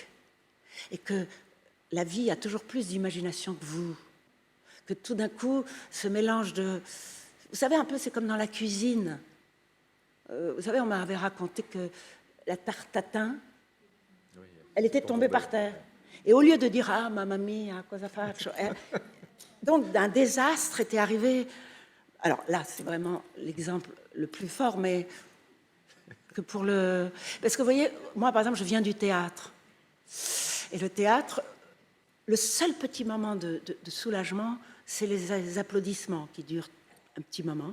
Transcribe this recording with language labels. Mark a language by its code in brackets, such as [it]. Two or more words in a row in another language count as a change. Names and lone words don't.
[fr] Et que la vie a toujours plus d'imagination que vous. Que tout d'un coup, ce mélange de... Vous savez, un peu, c'est comme dans la cuisine. Vous savez, on m'avait raconté que la tarte tatin, elle était tombée par terre. Et au lieu de dire « Ah, [it] mamma mia, cosa faccio ?» [fr] Donc, un désastre était arrivé. Alors là, c'est vraiment l'exemple le plus fort, mais que pour le... Parce que vous voyez, moi, par exemple, je viens du théâtre. Et le théâtre... Le seul petit moment de soulagement, c'est les applaudissements qui durent un petit moment.